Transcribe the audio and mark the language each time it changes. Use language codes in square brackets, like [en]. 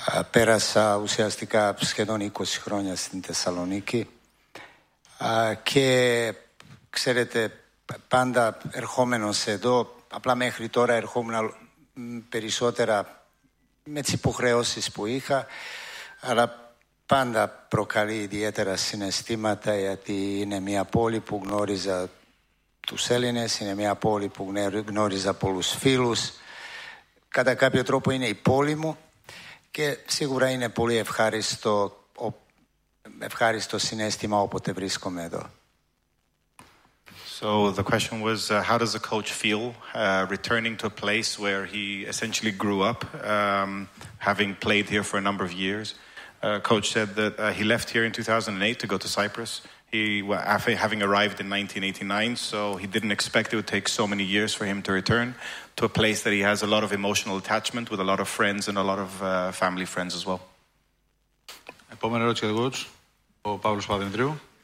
[el] Πέρασα ουσιαστικά σχεδόν 20 χρόνια στην Θεσσαλονίκη και ξέρετε, πάντα ερχόμενος εδώ, απλά μέχρι τώρα ερχόμουν περισσότερα με τις υποχρεώσεις που είχα, αλλά πάντα προκαλεί ιδιαίτερα συναισθήματα, γιατί είναι μια πόλη που γνώριζα τους Έλληνες, είναι μια πόλη που γνώριζα πολλούς φίλους. Κατά κάποιο τρόπο είναι η πόλη μου και σίγουρα είναι πολύ ευχάριστο συναίσθημα όποτε βρίσκομαι εδώ. [en] So the question was, how does a coach feel returning to a place where he essentially grew up, having played here for a number of years? Coach said that he left here in 2008 to go to Cyprus, having arrived in 1989, so he didn't expect it would take so many years for him to return to a place that he has a lot of emotional attachment with a lot of friends and a lot of family friends as well. [el] Επόμενη ερώτηση, coach, ο Παύλος Παπαδημητρίου.